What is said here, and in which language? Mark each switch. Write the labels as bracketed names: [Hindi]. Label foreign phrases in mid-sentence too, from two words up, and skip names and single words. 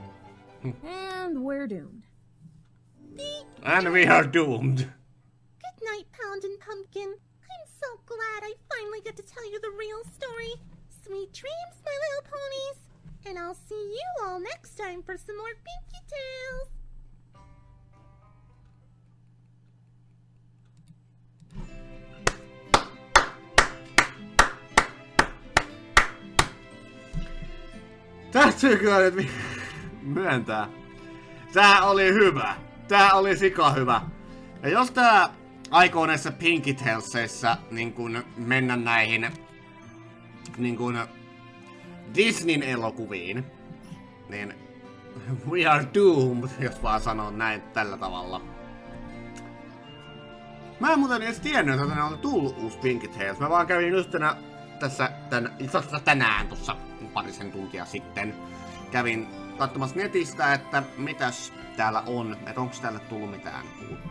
[English] And we're doomed. And we are doomed. Good night, Poundin' Pumpkin. I'm so glad I finally get to tell you the real story. Sweet dreams, my little ponies. And I'll see you all next time for some more Pinkie Tales. [Finnish] Täytyy kyllä nyt myöntää. Tää oli hyvä. Tää oli sika hyvä. Ja jos tää aikoo näissä Pinkie Talesissa niin kun mennä näihin niin kun Disneyn elokuviin, niin [English] we are doomed, [Finnish] jos vaan sanon näin tällä tavalla. Mä en muuten edes tiennyt, että tänne on tullut uusi Pinkie Tales. Mä vaan kävin yhtenä tässä tänään tuossa parisen tuntia sitten. Kävin katsomassa netistä, että mitäs täällä on, että onko täällä tullut mitään uutta.